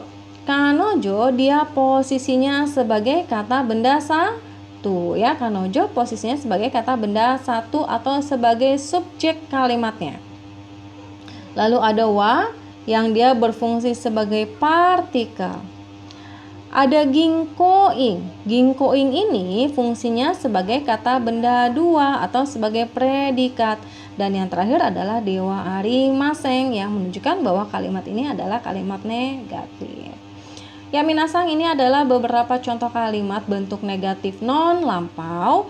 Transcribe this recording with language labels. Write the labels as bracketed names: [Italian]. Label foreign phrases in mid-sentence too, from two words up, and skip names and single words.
[Indonesian] Kanojo dia posisinya sebagai kata benda satu ya. Kanojo posisinya sebagai kata benda satu atau sebagai subjek kalimatnya. Lalu ada wa yang dia berfungsi sebagai partikel. Ada [Japanese] 銀行員. 銀行員 [Indonesian] ini fungsinya sebagai kata benda dua atau sebagai predikat. Dan yang terakhir adalah [Japanese] ではありません [Indonesian] yang menunjukkan bahwa kalimat ini adalah kalimat negatif. Ya minasang, ini adalah beberapa contoh kalimat bentuk negatif non lampau.